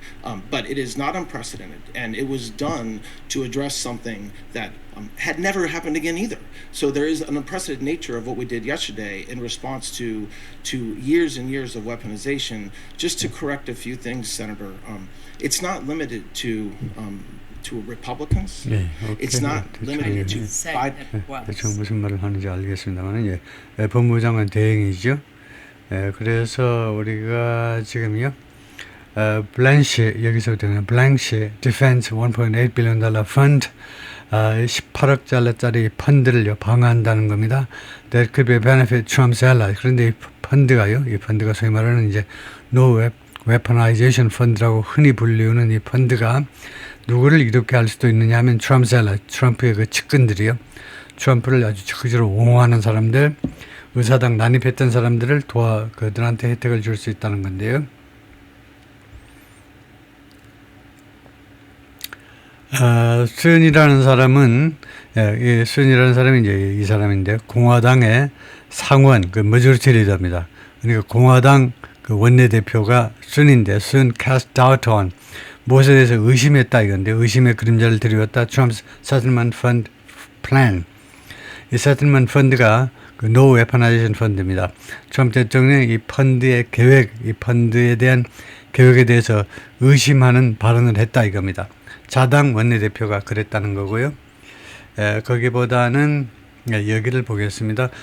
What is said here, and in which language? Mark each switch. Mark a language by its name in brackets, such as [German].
[English] But it is not unprecedented, and it was done to address something that had never happened again either. So there is an unprecedented nature of what we did yesterday in response to years and years of weaponization. Just to correct a few things, Senator, it's not limited to Republicans. [Korean] 네, [English] It's not limited to Biden. [Korean] 대충 무슨 말을 하는지 알겠습니다만, 예, 법무장관 대행이죠. 그래서 우리가 지금요. 블랜시 여기서부터는 블랜시 디펜스 1.8 billion 달러 펀드 18억 달러짜리 펀드를 방어한다는 겁니다. [English] That could be a benefit Trump's allies. [Korean] 그런데 이 펀드가 소위 말하는 이제 No Weaponization Fund라고 흔히 불리우는 이 펀드가 누구를 이렇게 할 수도 있느냐 하면 [English] Trump's allies, [Korean] 트럼프의 그 측근들이요. 트럼프를 아주 적극적으로 옹호하는 사람들, 의사당 난입했던 사람들을 그들한테 혜택을 줄 수 있다는 건데요. 스은이라는 사람은, 스은이라는 사람이 이제 이 사람인데, 공화당의 상원, 머저리티 리더입니다. 그러니까 공화당 원내대표가 스은인데, 스은 [English] cast doubt on, [Korean] 무엇에 대해서 의심했다 이건데, 의심의 그림자를 드리웠다. [English] Trump's settlement fund plan. [Korean] 이 settlement fund가 No Weaponization Fund입니다. 트럼프 대통령이 이 펀드의 계획, 이 펀드에 대한 계획에 대해서 의심하는 발언을 했다 이겁니다. 자당 원내대표가 그랬다는 거고요. 거기보다는 여기를 보겠습니다.